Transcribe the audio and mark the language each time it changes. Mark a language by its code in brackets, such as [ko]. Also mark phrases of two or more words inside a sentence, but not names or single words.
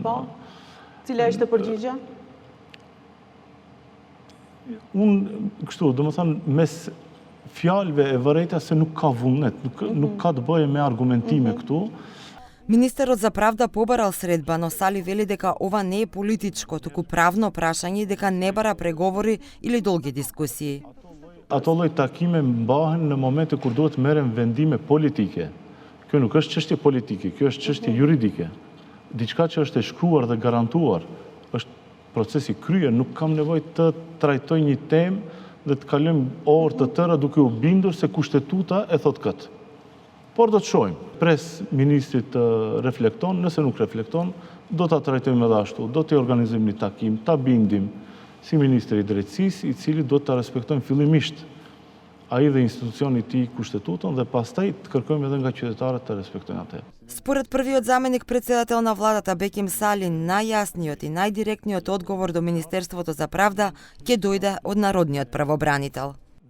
[sq] Po. Cila është përgjigjja? Unë kështu, domethënë mes fjalëve e vërejta se nuk ka vullnet, nuk ka të bëjë me argumentime këtu. [mk] Министерот за правда побарал средба, но Сали вели дека ова не е политичко, туку правно прашање и дека не бара преговори или долги дискусии. [sq] Ato lloj takime mbahen në momente kur duhet merren vendime politike. Kjo nuk është çështje politike, kjo është çështje juridike. Diçka që është e shkruar dhe garantuar, është procesi kryer, nuk kam nevojë të trajtoj një temë dhe të kalojmë orë të tëra duke u bindur se kushtetuta e thot këtë. Por do të shohim. Pres ministrit të reflekton, nëse nuk reflekton, do ta trajtojmë edhe ashtu, do të organizojmë një takim, ta bindim si ministri i drejtësisë, i cili do ta respektojmë fillimisht ai dhe institucioni i tij kushtetutën dhe pastaj të kërkojmë edhe nga qytetarët të respektojnë atë. [mk] Според првиот заменик председател на владата Беким Сали, најјасниот и најдиректниот одговор до Министерството за правда ќе дојде од народниот правобранител.